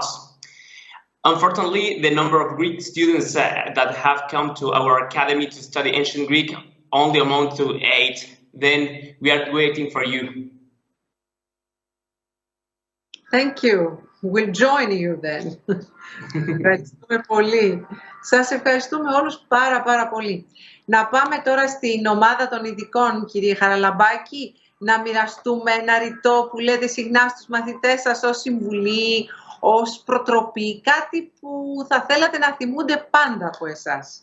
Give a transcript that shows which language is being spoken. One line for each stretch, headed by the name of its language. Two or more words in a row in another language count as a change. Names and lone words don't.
English: Unfortunately, the number of Greek students that have come to our academy to study ancient Greek only amount to 8. Then we are waiting for you. Thank you. We'll join you then.
Greek: Ευχαριστούμε πολύ. Σας ευχαριστούμε όλους πάρα πολύ. Να πάμε τώρα στην ομάδα των ειδικών, κύριε Χαραλαμπάκη, να μοιραστούμε ένα ρητό που λέτε συχνά στους μαθητές σας ως συμβουλή, ως προτροπή, κάτι που θα θέλατε να θυμούνται πάντα από εσάς.